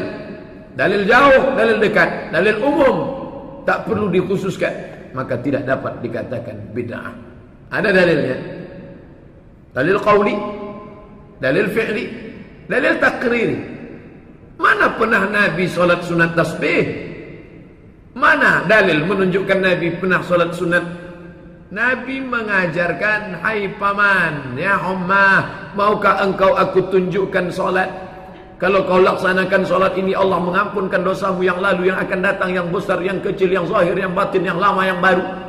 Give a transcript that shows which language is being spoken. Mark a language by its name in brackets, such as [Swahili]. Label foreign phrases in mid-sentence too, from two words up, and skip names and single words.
[Indonesian] Dalil jauh, dalil dekat, dalil umum, tak perlu dikhususkan, maka tidak dapat dikatakan bid'ah. Ada dalilnya. Dalil qauli, dalil fi'li, dalil takriri. Mana pernah Nabi solat sunat tasbih? Mana dalil menunjukkan Nabi pernah solat sunat? Nabi mengajarkan, hai paman, [Arabic] ya ummah, [Indonesian] maukah engkau aku tunjukkan solat? Kalau kau laksanakan solat ini, Allah mengampunkan dosamu yang lalu, yang akan datang, yang besar, yang kecil, yang zahir, yang batin, yang lama, yang baru.